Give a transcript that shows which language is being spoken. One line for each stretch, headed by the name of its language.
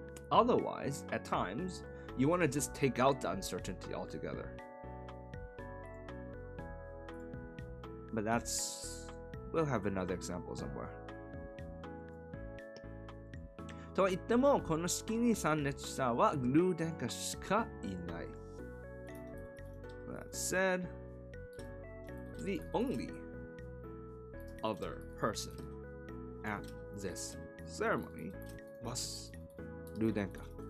English: Otherwise, at times, you want to just take out the uncertainty altogether. But we'll have another example somewhere.
Japanese: とは言っても、この式に参列者はルーデンカしかいない。
English: That said, the only other person at this ceremony was Rudenka.